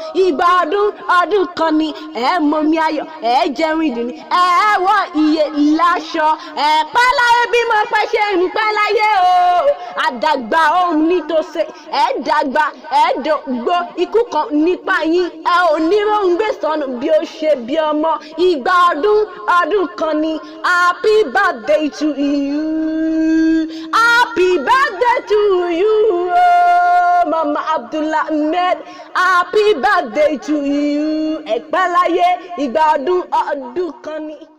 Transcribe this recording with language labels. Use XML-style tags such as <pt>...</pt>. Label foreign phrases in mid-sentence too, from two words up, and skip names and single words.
<yo>Ìgbà ọdún, ọdún kan ni, ẹ mọ mi ayọ̀, ẹ jẹun ìdùnnú, ẹ wọ iye láṣọ, ẹ pẹ́ láyé bí mo pẹ́ ṣe ń pẹ́ láyé o. Àdàgbà òun ní tòṣe, ẹ dàgbà, ẹ dògbò, ikú kan nípa yín, ẹ ò ní róńgbé sọnù bí ó ṣe bí ọmọ. Ìgbà ọdún, ọdún kan ni.</yo> <en>Happy birthday to you. Happy birthday to you, oh, Mama Abdulhamid. Happy birthday to you.</en> <yo>Ẹ pẹ́ láyé, ìgbà ọdún, ọdún kan ni.</yo>